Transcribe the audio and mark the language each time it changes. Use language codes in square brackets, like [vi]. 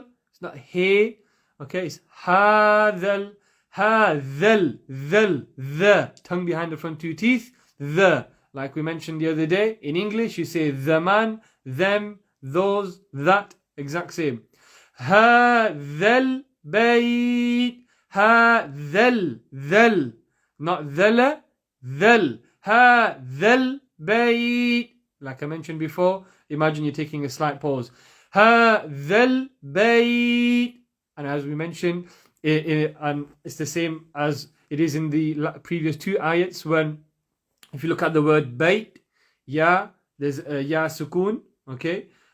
[en] It's not he, okay, it's هَذَا. The tongue behind the front 2 teeth, the. Like we mentioned the other day, in English you say the man, them, those, that, exact same. [ar] هَذَا الْبَيْتِ. هَذَا not ذَلَ, ذَل. هَذَا الْبَيْتِ. [en] Like I mentioned before, imagine you're taking a slight pause. [ar] هَذَا الْبَيْتِ. [en] And as we mentioned, and it's the same as it is in the previous 2 ayats, when if you look at the word bayt, there's a ya sukoon, okay?